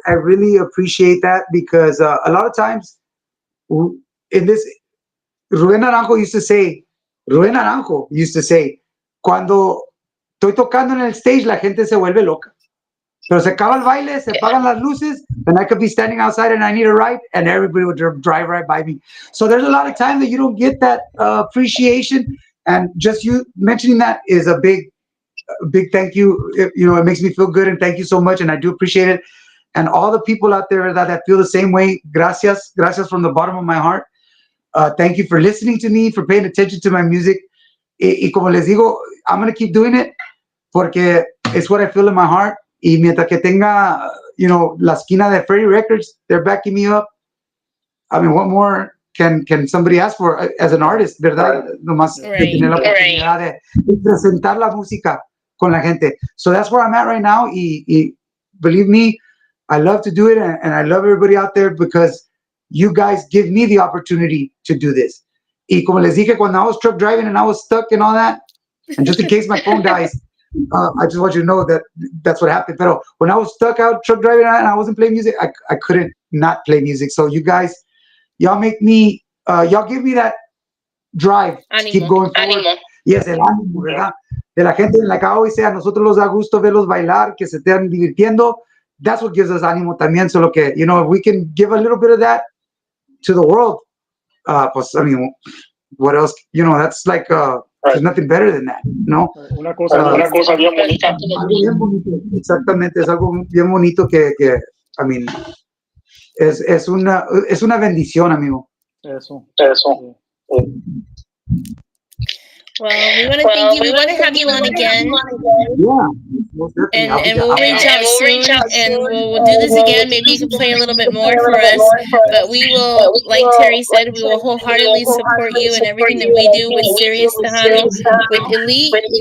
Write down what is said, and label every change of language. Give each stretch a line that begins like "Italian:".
English: I really appreciate that because a lot of times in this
Spanish: Rubén Naranjo used to say, Rubén Naranjo used to say, cuando estoy tocando en el stage, la gente se vuelve loca.
English: Pero se acaba el baile, se apagan las luces, and I could be standing outside and I need a ride, and everybody would drive right by me. So there's a lot of time that you don't get that appreciation, and just you mentioning that is a big thank you. It makes me feel good, and thank you so much, and I do appreciate it. And all the people out there that feel the same way, gracias from the bottom of my heart. Thank you for listening to me, for paying attention to my music. Y como les digo, I'm going to keep doing it porque it's what I feel in my heart.
Spanish: Y mientras que tenga, la esquina de Freddie Records, they're backing me up.
English: I mean, what more can somebody ask for as an artist, verdad?
Spanish: Nomás de tener la oportunidad de presentar la música con la gente.
English: So that's where I'm at right now. Y believe me, I love to do it, and I love everybody out there because you guys give me the opportunity to do this. Y como les dije, cuando I was truck driving and I was stuck and all that, and just in case my phone dies, I just want you to know that that's what happened. But when I was stuck out truck driving and I wasn't playing music, I couldn't not play music. So you guys, y'all make me, y'all give me that drive to keep going forward.
Spanish: Yes, el ánimo, ¿verdad? De la gente, like I always say, a nosotros nos da gusto verlos bailar, que se estén divirtiendo.
English: That's what gives us ánimo también. So, if we can give a little bit of that to the world, pues, I mean, what else? That's like, there's nothing better than that, ¿no?
Spanish: Una cosa bien bonita. Algo bien bonito, exactamente, es algo bien bonito que I mean, es una bendición, amigo. Eso.
English: Well, we want to thank you. We want to have you on again. Yeah. And we'll reach out soon, and we'll do this again. Maybe you can play a little bit more for us. But we will, like Terry said, we will wholeheartedly support you in everything that we do with Sirius Tejano, with Elite.